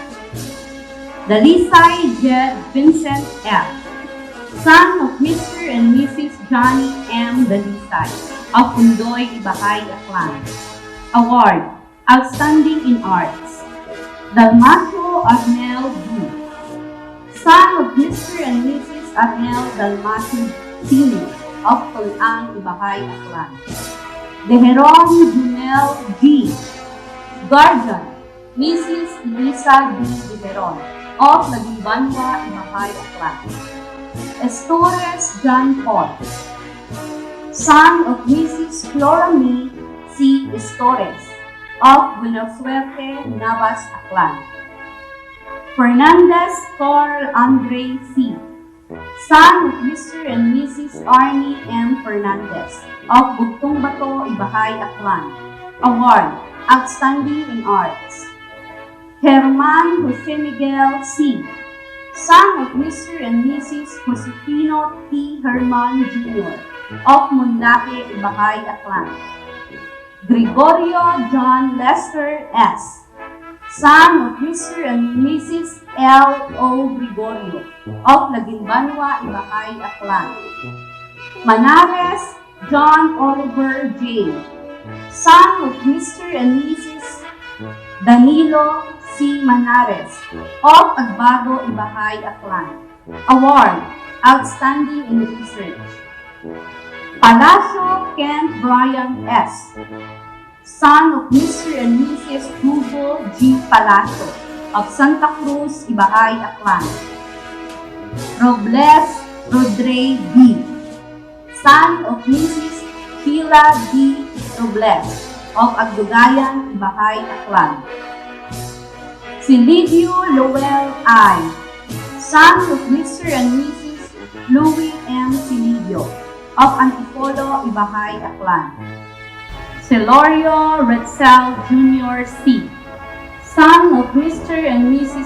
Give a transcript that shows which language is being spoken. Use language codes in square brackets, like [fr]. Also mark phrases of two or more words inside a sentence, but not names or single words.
[en] Dalisay Jed Vincent F., son of Mr. and Mrs. Johnny M. Dalisay of Undoy, Ibahay, Aklan. Award, Outstanding in Arts. Dalmacio Arnel B., son of Mr. and Mrs. Arnel Dalmacio Sr. of Tulang, Ibahay, Aklan. Deheron Junel G., guardian, Mrs. Elisa D. Deheron of Lagimbanwa, Ibahay, Aklan. Estores John Paul, son of Mrs. Flora May C. Estores of Buenasuerte, Navas, Aklan. Fernandez Carl Andre C., son of Mr. and Mrs. Arnie M. Fernandez of Bugtong Bato, Ibahay, Aklan. Award, Outstanding in Arts. Herman Jose Miguel C., son of Mr. and Mrs. Josefino T. Herman Jr. of Munlake, Ibahay, Aklan. Gregorio John Lester S., son of Mr. and Mrs. L. O. Gregorio of Lagimbanwa, Ibahay, Aklan. Manares John Oliver J., son of Mr. and Mrs. Danilo C. Manares of Agbago, Ibahay, Aklan. Award, Outstanding in Research. Palacio Kent Brian S., son of Mr. and Mrs. Hugo G. Palacio of Santa Cruz, Ibahay, Aklan. Robles Rodrey D., son of Mrs. Sheila D. Robles of Agdugayan, Ibahay, Aklan. Silvio Lowell I., son of Mr. and Mrs. Louis M. Silvio of Antipolo, Ibahay, Aklan. Celorio Retzel Jr. C., son of Mr. and Mrs.